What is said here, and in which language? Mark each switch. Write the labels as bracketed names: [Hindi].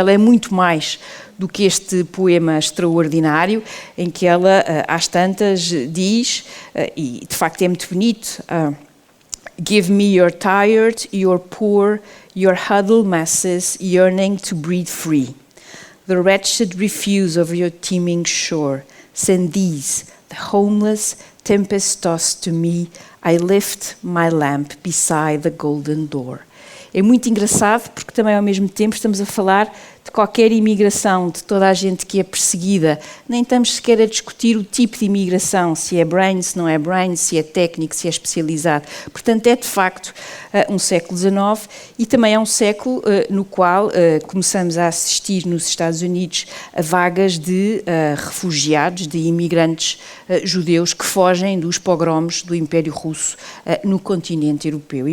[Portuguese] Ela é muito mais do que este poema extraordinário, em que ela, às tantas, diz, e de facto é muito bonito, [English] Give me your tired, your poor, your huddled masses yearning to breathe free. The wretched refuse of your teeming shore. Send these, the homeless, tempest-tossed to me. I lift my lamp beside the golden door. [Portuguese] É muito engraçado porque também ao mesmo tempo estamos a falar de qualquer imigração, de toda a gente que é perseguida. Nem estamos sequer a discutir o tipo de imigração, se é brain, se não é brain, se é técnico, se é especializado. Portanto, é de facto um século XIX e também é um século no qual começamos a assistir nos Estados Unidos a vagas de refugiados, de imigrantes judeus que fogem dos pogroms do Império Russo no continente europeu.